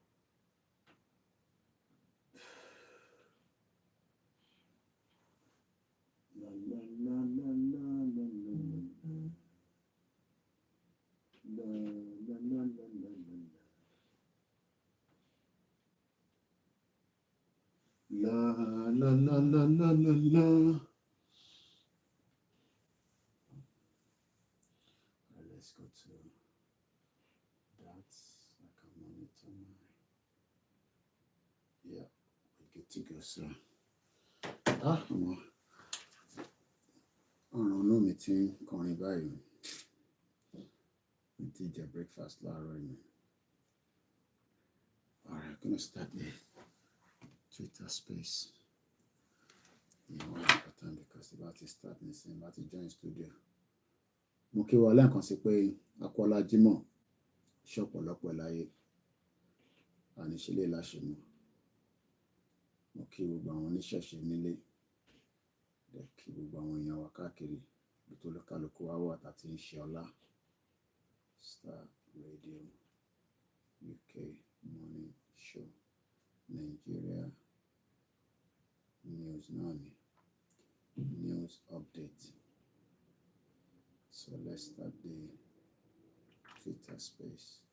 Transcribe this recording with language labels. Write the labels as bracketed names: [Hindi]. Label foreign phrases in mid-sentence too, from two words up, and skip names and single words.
[English] La la la la la la la la la la la la la la la la la la. Let's go to that. I can monitor my. Yeah, we're good to go, sir. No meeting coming by. We did your breakfast, Laura. Alright, I'm gonna start the Twitter space. Important because the battery start missing, battery join studio. [Yoruba] Mo kí wa lẹ́ẹ̀kan sí pé akọ́lá Jímọ̀ ṣọ̀pọ̀lọpọ̀ láyé àníṣílẹ̀ láṣẹ mọ́. Mo kí gbogbo àwọn oníṣẹ̀ṣe nílé, kí gbogbo àwọn èèyàn wa káàkiri ibi tó lókàlùkù wá wà tàti ń ṣe ọlá. [English] Star Radio UK Morning Show Nigeria News Nani News Update. So let's start the Twitter space.